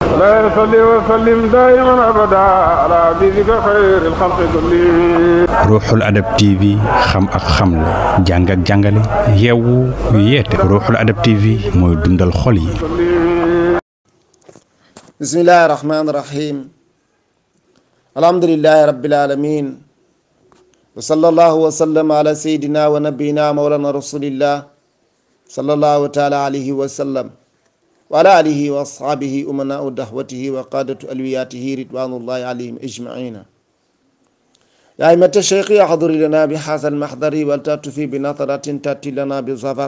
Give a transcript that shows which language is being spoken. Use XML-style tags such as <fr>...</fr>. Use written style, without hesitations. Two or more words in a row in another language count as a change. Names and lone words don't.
<ar>لا يصلي وسلم دائما ابدا على حبيبك خير الخلق كلهم.</ar> <wo>Ruuxul Adab TV xam ak xamle jàng ak jàngale yeewu yeete Ruuxul Adab TV mooy dundal xol yi.</wo> <ar>بسم الله الرحمن الرحيم الحمد لله رب العالمين وصلى الله وسلم على سيدنا ونبينا مولانا رسول الله صلى الله تعالى عليه وسلم وعلى آله وأصحابه أمناء دعوته وقادة ألويته رضوان الله عليهم أجمعين يا أئمة شيخ يحضر لنا بهذا المحضر والتعطف بنظرة تأتي لنا بظفر.</ar>